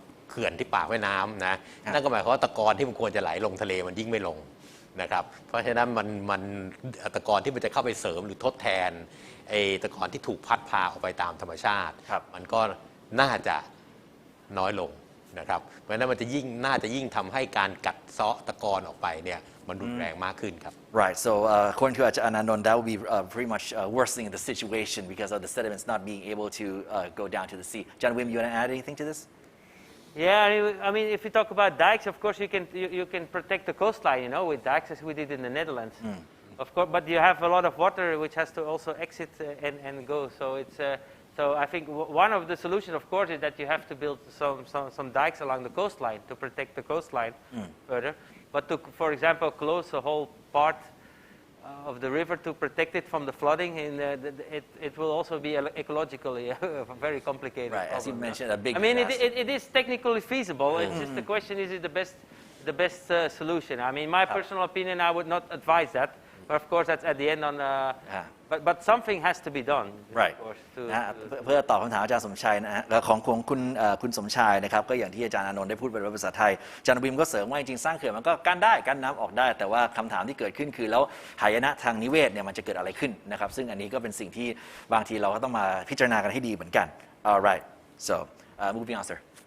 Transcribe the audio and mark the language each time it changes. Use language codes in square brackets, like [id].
[th] เขื่อนที่ปากแม่น้ำนะนั่นก็หมายความว่าตะกอนที่มันควรจะไหลลงทะเลมันยิ่งไม่ลงนะครับเพราะฉะนั้นมันตะกอนที่มันจะเข้าไปเสริมหรือทดแทนไอ้ตะกอนที่ถูกพัดพาออกไปตามธรรมชาติมันก็น่าจะน้อยลงนะครับเพราะฉะนั้นมันจะน่าจะยิ่งทำให้การกัดเซาะตะกอนออกไปเนี่ยมันรุนแรงมากขึ้นครับ [en] Right. So according to Ananon, that would be pretty much worsening the situation because of the sediments not being able to go down to the sea. John Wim, you want to add anything to this? Yeah, I mean, if you talk about dikes, of course you can protect the coastline, you know, with dikes as we did in the Netherlands. Of course, but you have a lot of water which has to also exit and go. So it's so I think one of the solutions, of course, is that you have to build some dikes along the coastline to protect the coastline further. But to, for example, close a whole part of the river to protect it from the flooding, and it will also be ecologically very complicated. Right, as you mentioned, a big. I mean, it is technically feasible. It's just the question: is it the best solution? I mean, my personal opinion, I would not advise that. But of course, that's at the end on. But something has to be done. Right. Of course, [th] เพื่อตอบคำถามอาจารย์สมชัยนะฮะของคุณสมชายนะครับก็อย่างที่อาจารย์อานนท์ได้พูดเป็นภาษาไทยอาจารย์วิมก็เสริมว่าจริงๆสร้างเขื่อนมันก็กั้นได้กั้นน้ำออกได้แต่ว่าคำถามที่เกิดขึ้นคือแล้วหายนะทางนิเวศเนี่ยมันจะเกิดอะไรขึ้นนะครับซึ่งอันนี้ก็เป็นสิ่งที่บางทีเราก็ต้องมาพิจารณากันให้ดีเหมือนกัน [en] Alright, so moving on, sir.